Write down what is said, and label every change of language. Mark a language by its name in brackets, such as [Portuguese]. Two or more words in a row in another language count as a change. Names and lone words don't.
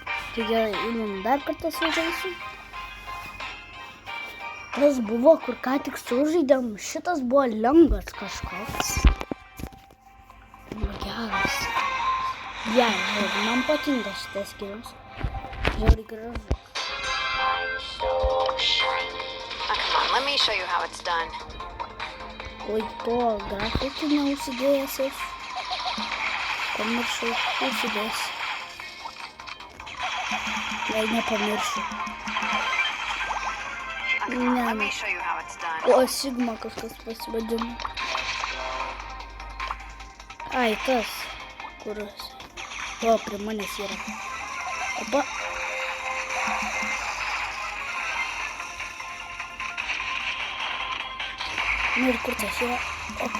[Lithuanian] Tai gerai, einam dar kartą sužaisim. Tas buvo, kur ką tik sužaidėm, šitas buvo lengvas kažkoks. Geras. Žiūrėk, man patinka šitas skyrius. Žiūrėk, gražus. [English] Come on, let me show you how it's done. [Lithuanian] Oi, to grafiti neužsidėjęs aš. Pamiršau, užsidėjęs. Jei nepamiršau. [English] Come on, let me show you how it's done. [Lithuanian] O, Sigma kažkas pasivadino. Ai, tas, kuris. O, prie manęs yra. Opa. Nu ir kur tas yra? Opa.